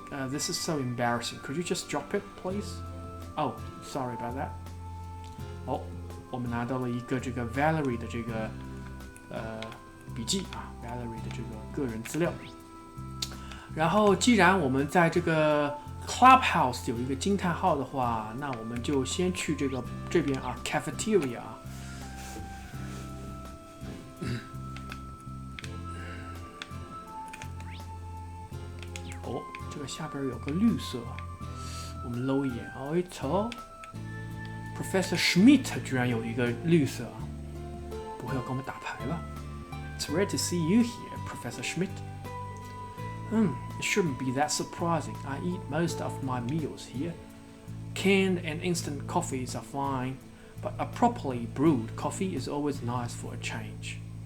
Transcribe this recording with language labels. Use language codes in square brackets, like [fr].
[en] This is so embarrassing. Could you just drop it, please? Oh, sorry about that. [zh] 我们拿到了一个这个 Valerie 的这个笔记啊 ，Valerie 的这个个人资料。然后，既然我们在这个 Clubhouse 有一个惊叹号的话，那我们就先去这边啊 ，cafeteria 啊。这个下边有个绿色，我们搂一眼。哦，一瞅 ，Professor Schmidt 居然有一个绿色，不会要跟我们打牌吧 ？ [en] It's rare to see you here, Professor Schmidt. It shouldn't be that surprising. I eat most of my meals here. Canned and instant coffees are fine, but a properly brewed coffee is always nice for a change.